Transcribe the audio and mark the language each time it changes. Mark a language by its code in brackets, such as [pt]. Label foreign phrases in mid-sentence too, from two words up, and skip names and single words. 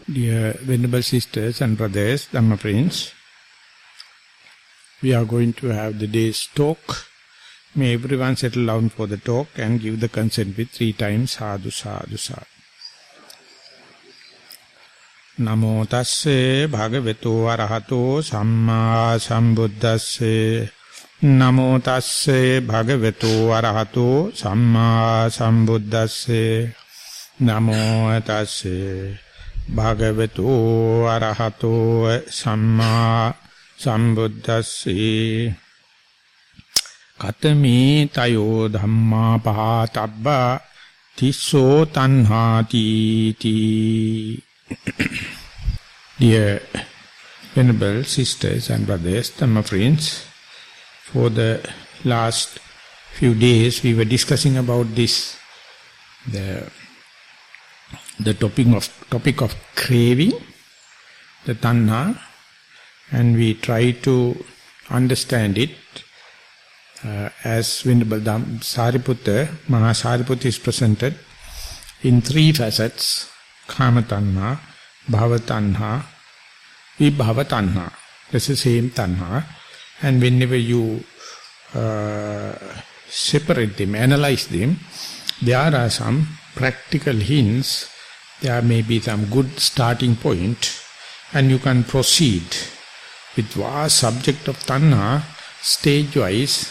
[en] Dear Venerable Sisters and Brothers, Dhamma Friends, we are going to have the day's talk. May everyone settle down for the talk and give the consent with 3 times [pi] sadhu sadhu sadhu. Namo tasse bhagavato arahato samma sambuddhasse. Namo tasse bhagavato arahato samma sambuddhasse. Namo tasse bhagavato arahato samma sambuddhasse. Katami tayo dhamma pahatabba tisso tanhati ti. [en] Dear Venerable Sisters and Brothers, Dhamma Friends, for the last few days we were discussing about this, the topic of craving, the tanha, and we try to understand it as Venerable Sariputta, Maha Sariputta is presented in 3 facets: [pi] Kama tanha, Bhava tanha, Vibhava tanha. [en] That's the same tanha. And whenever you separate them, analyze them, there are some practical hints. There may be some good starting point, and you can proceed with vast subject of tanha stage-wise.